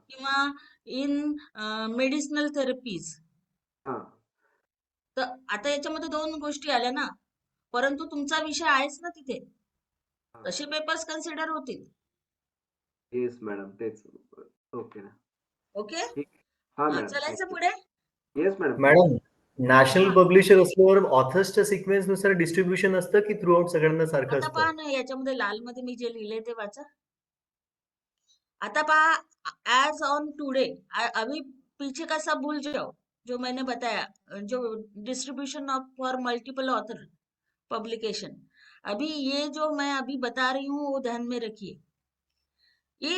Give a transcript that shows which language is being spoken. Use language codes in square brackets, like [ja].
[mr] किंवा in medicinal therapies. हा. तर आता याच्यामध्ये 2 गोष्टी आल्या ना, परंतु तुमचा विषय आहेच ना तिथे, तसे पेपर्स कन्सिडर होतील। येस मॅडम, तेच. ओके ना. ओके, ठीक. हा मॅडम, चलायचं थँक्यू. पुढे। Yes madam. मॅडम, नॅशनल हा. पब्लिशर असल्यावर ऑथर्सच्या सिक्वेन्स नुसार डिस्ट्रीब्युशन असतं की थ्रू आउट सगळ्यांना सारखं आता असतं? पहा ना, याच्यामध्ये लाल मध्ये मी जे लिहिले ते वाचा। आता पहा, [hi] एज ऑन टुडे, अभी पीछे का सब भूल जाओ जो मैंने बताया, जो distribution of for multiple author publication, अभी ये जो मैं अभी बता रही हूँ वो ध्यान में रखिए।